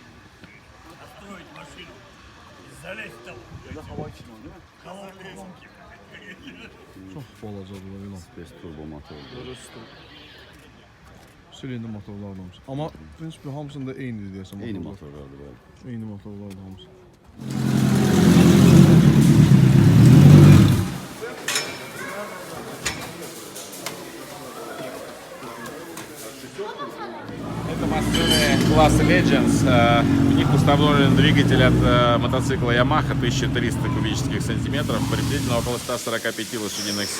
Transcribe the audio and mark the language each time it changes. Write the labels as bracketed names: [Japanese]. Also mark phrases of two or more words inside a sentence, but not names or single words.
[Azerbaijani] Çox balacadır ilan. Space turbo motordur. Silindir motorlar da hamısı. Amma prinsipə hamısında eynidir deyəsən motorlar. Eyni motorlardır bəli. Eyni motorlar da hamısı. [Russian] Это машины класса Legends. В них установлен двигатель от мотоцикла Yamaha 1300 кубических сантиметров, приблизительно около 145 лошадиных сил.